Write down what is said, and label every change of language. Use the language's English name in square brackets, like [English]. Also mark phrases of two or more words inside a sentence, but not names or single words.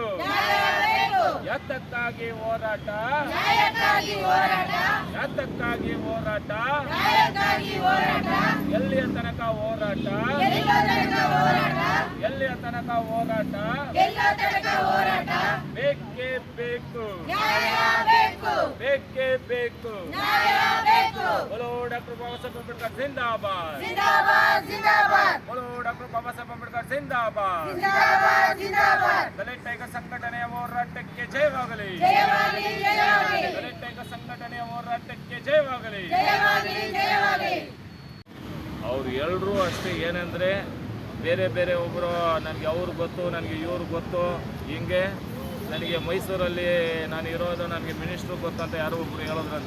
[Kannada] ಯಾತಕ್ಕಾಗಿ ಹೋರಾಟ, ಯಾತಕ್ಕಾಗಿ ಹೋರಾಟ, ಎಲ್ಲಿಯ ತನಕ ಹೋರಾಟ, ಎಲ್ಲಿಯ ತನಕ ಹೋರಾಟ, ಬೇಕೇ ಬೇಕು, ಬೇಕೇ ಬೇಕು. [Hindi] बोलो डॉक्टर बाबा साहेब अंबेडकर जिंदाबाद, बोलो डॉक्टर बाबा साहेब अंबेडकर जिंदाबाद. [Kannada] ದಲಿತ ಟೈಗರ್ ಸಂಘಟನೆಯ ಹೋರಾಟಕ್ಕೆ ಜಯವಾಗಲಿ. ದಲಿತ ಟೈಗರ್ ಸಂಘಟನೆಯ ಹೋರಾಟಕ್ಕೆ ಜಯವಾಗಲಿ. ಅವ್ರು ಎಲ್ಲರೂ ಅಷ್ಟೇ. ಏನಂದ್ರೆ ಬೇರೆ ಬೇರೆ ಒಬ್ಬರು ನನಗೆ ಅವ್ರು ಗೊತ್ತು, ನನಗೆ ಇವ್ರು ಗೊತ್ತು, ಹಿಂಗೆ ನನಗೆ ಮೈಸೂರಲ್ಲಿ ನಾನು ಇರೋದು, ನನಗೆ ಮಿನಿಸ್ಟ್ರು ಗೊತ್ತು ಅಂತ ಯಾರೋ ಒಬ್ರು ಹೇಳೋದ್ರಂತೆ.